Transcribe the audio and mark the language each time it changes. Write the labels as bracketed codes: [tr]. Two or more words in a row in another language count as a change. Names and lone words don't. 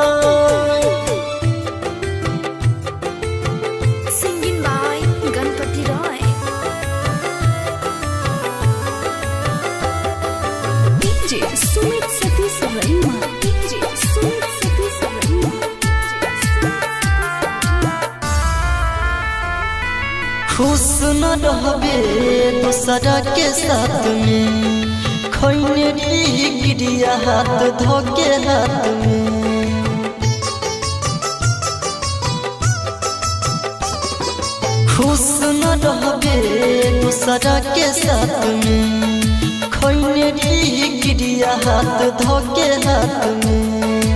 [en] Singing by Ganpati Roy. DJ Sumit Satish Rema. DJ Sumit Satish Rema. [bho] खुश न रहबे दूसरा के साथ में, खैने री गिरिया हाथ धोके हाथ में। खुश न रहबे दूसरा के साथ में, खैने री गिरिया हाथ धोके हाथ में।